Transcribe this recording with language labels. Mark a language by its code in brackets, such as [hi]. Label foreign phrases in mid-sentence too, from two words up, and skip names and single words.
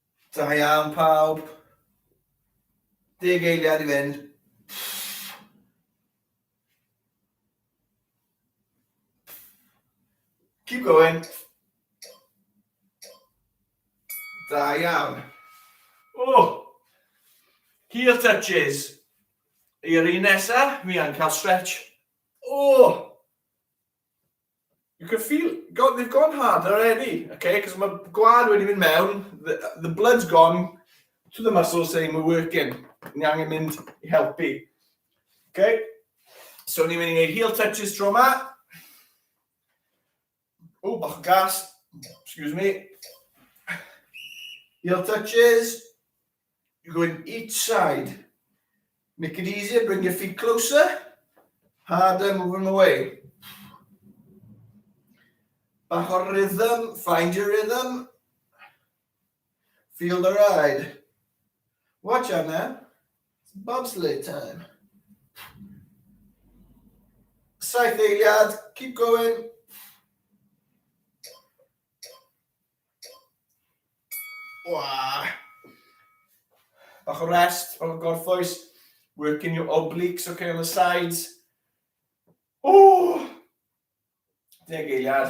[cy] Da iawn pawb. 10 eiliad I fynd. [en] Keep going. [cy] Da iawn. [en] Oh! Heel touches. [cy] I'r un nesa, mi yn cael stretch. Oh! [en] You can feel, they've gone harder already, okay? Because my [cy] gwad wedi mynd mewn, [en] the blood's gone to the muscles saying we're working. [cy] Ni angen mynd I helpu. Okay? So ni'n mynd I wneud [en] heel touches [cy] tro yma. Oh, bach o gas. [en] Excuse me. Heel touches. You go in each side. Make it easier, bring your feet closer. Harder, move them away. Back on rhythm, find your rhythm. Feel the ride. Watch out now. It's bobsleigh time. [cy] Saith eiliad, [en] keep going. Wow. [cy] Bach o rest, bach o gorffwys. [en] Working your obliques, okay, on the sides. [cy] Oh! 10 eiliad.